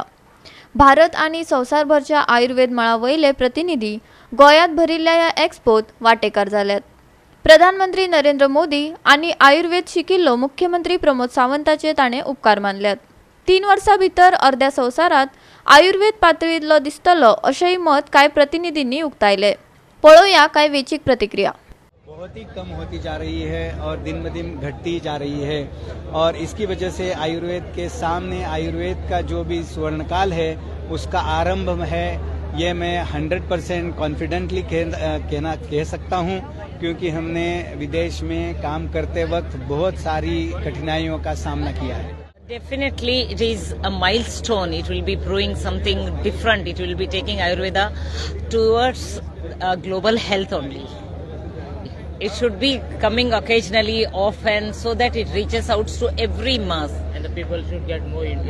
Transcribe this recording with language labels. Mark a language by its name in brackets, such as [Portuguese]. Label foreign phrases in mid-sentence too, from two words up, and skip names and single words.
[Konkani] भारत आनी संवसारभरच्या आयुर्वेद मळा वयले प्रतिनिधी गोंयांत भरिल्ल्या ह्या एक्सपोत वांटेकार जाल्यात. प्रधानमंत्री नरेंद्र मोदी आनी आयुर्वेद शिकिल्लो मुख्यमंत्री प्रमोद सावंताचे ताणें उपकार मानल्यात. 3 वर्सां भितर अर्ध्या संवसारांत आयुर्वेद पातळींतलो दिसतलो अशेंय मत कांय प्रतिनिधींनी उक्तायले. पळोवया कांय वेंचीक प्रतिक्रिया. [Hindi] बहुत ही कम होती जा रही है और दिन ब दिन घटती जा रही है और इसकी वजह से आयुर्वेद के सामने आयुर्वेद का जो भी स्वर्णकाल है उसका आरंभ है, ये मैं 100% कॉन्फिडेंटली कह सकता हूँ, क्योंकि हमने विदेश में काम करते वक्त बहुत सारी कठिनाइयों का सामना किया है. [English] Definitely it is a milestone. It will be proving something different. It will be taking Ayurveda towards global health only. It should be coming occasionally, often, so that it reaches out to every mass. And the people should get more into